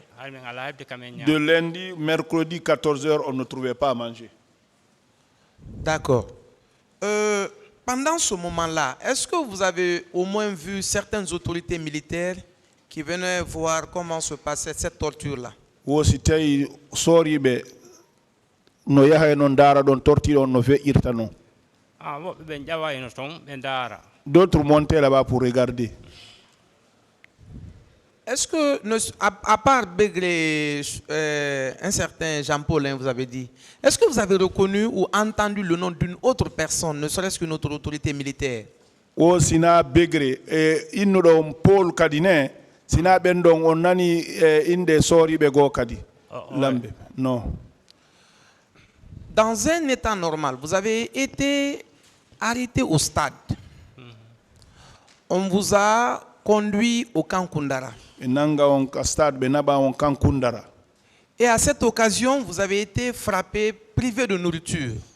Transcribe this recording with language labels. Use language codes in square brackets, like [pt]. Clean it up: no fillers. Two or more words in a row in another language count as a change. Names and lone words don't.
[fr] de lundi, mercredi 14h, on ne trouvait pas à manger. D'accord. Pendant ce moment-là, est-ce que vous avez au moins vu certaines autorités militaires qui venaient voir comment se passait cette torture-là? [ff] Wosi tay soribe no yahay non dara don torture on no fe irtano. [fr] D'autres montaient là-bas pour regarder. Est-ce que, à part Begré, un certain Jean-Paul, vous avez dit, est-ce que vous avez reconnu ou entendu le nom d'une autre personne, ne serait-ce qu'une autre autorité militaire? [ff] O sina Begré et inno Paul Kadine, sina bendong on nani inde soribe go kadi. Lambe. Non. [fr] Dans un état normal, vous avez été arrêté au stade. On vous a conduit au camp Koundara. Et à cette occasion, vous avez été frappé, privé de nourriture.